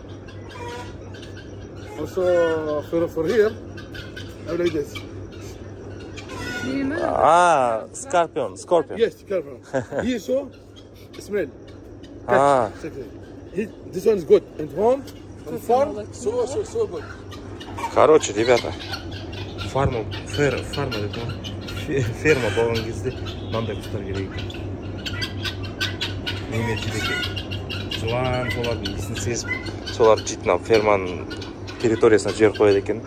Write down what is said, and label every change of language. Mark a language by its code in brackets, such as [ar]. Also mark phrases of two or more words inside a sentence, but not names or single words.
[en] Also for here, I like this. Scorpion. Yes, careful. Here so smell. This one is good. And home, and farm, so good. [ru] Короче, ребята, [kk] ферма болған кезде мынандай құстар керек екен. Неме жейді екен. Жылан солардың иісін сезіп, солар жейтін ферманың территориясына жер қояды екен.